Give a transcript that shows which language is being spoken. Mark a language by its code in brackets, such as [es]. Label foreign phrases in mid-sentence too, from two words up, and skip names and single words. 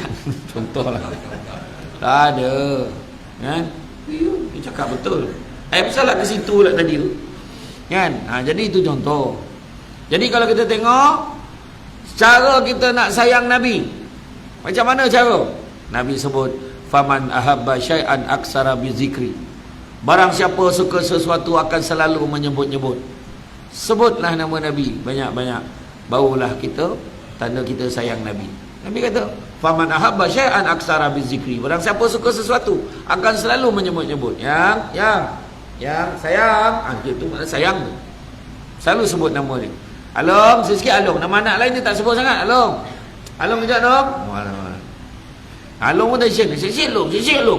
[ms] Contohlah. Tak ada, kan? Dia cakap betul. Salah ke situ lah tadi tu, kan? Jadi itu contoh. Jadi kalau kita tengok cara kita nak sayang Nabi, macam mana cara? Nabi sebut, [ar] فمن أحب شيئا أكثر بذكره. [ms] Barang siapa suka sesuatu akan selalu menyebut-nyebut. Sebutlah nama Nabi banyak-banyak, barulah kita tanda kita sayang Nabi. Nabi kata, [ar] فمن أحب شيئا أكثر بذكره. [ms] Barang siapa suka sesuatu akan selalu menyebut-nyebut. Yang sayang, itu makna sayang tu. Selalu sebut nama dia. Along, sikit Along. Nama anak lain dia tak sebut sangat. Along kejap dong. Along pun tak Sik Long.